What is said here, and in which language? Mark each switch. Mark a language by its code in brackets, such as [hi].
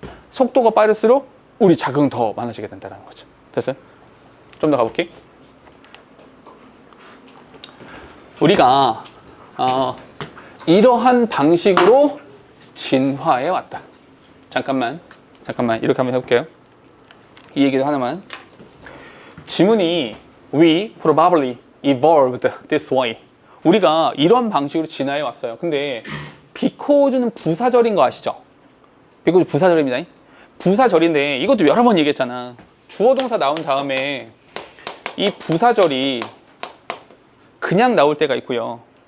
[ko] 속도가 빠를수록 우리 자극은 더 많아지게 된다는 거죠. 됐어요? 좀 더 가볼게. 우리가 이러한 방식으로 진화해 왔다. 잠깐만 이렇게 한번 해볼게요. 이 얘기도 하나만. 지문이 [en] We probably evolved this way. [ko] 우리가 이런 방식으로 진화해 왔어요. 근데 because는 부사절인 거 아시죠? because 부사절입니다. 부사절인데 이것도 여러 번 얘기했잖아. 주어 동사 나온 다음에 이 부사절이 그냥 나올 때가 있고요.